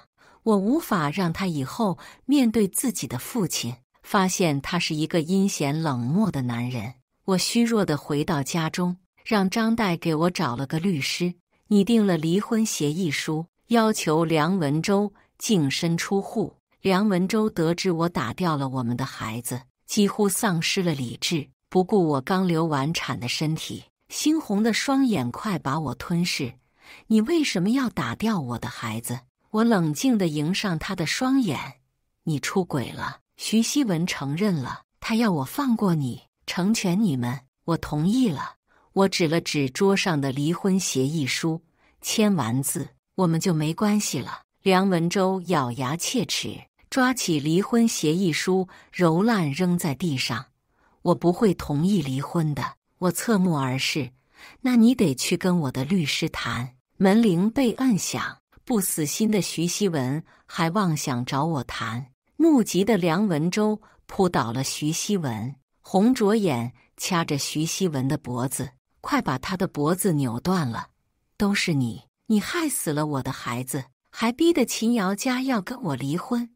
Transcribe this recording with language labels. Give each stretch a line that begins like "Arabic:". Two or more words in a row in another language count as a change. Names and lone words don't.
Chinese: 我無法讓他以後面對自己的父親，發現他是一個陰險冷漠的男人。” 我虛弱地回到家中，讓張岱給我找了個律師，擬定了離婚協議書，要求梁文周淨身出戶。梁文周得知我打掉了我們的孩子，幾乎喪失了理智，不顧我剛流完產的身體，猩紅的雙眼快把我吞噬。你為什麼要打掉我的孩子？我冷靜地迎上他的雙眼。你出軌了。徐熙文承認了，他要我放過你，成全你們。我同意了。我指了指桌上的離婚協議書，簽完字，我們就沒關係了。梁文周咬牙切齒，抓起離婚協議書，揉爛扔在地上。我不會同意離婚的。我側目而視。那你得去跟我的律師談。門鈴被摁響，不死心的徐熙文還妄想找我談。怒極的梁文周撲倒了徐熙文，紅着眼掐着徐熙文的脖子，快把他的脖子扭斷了。都是你，你害死了我的孩子，還逼得秦瑤家要跟我離婚。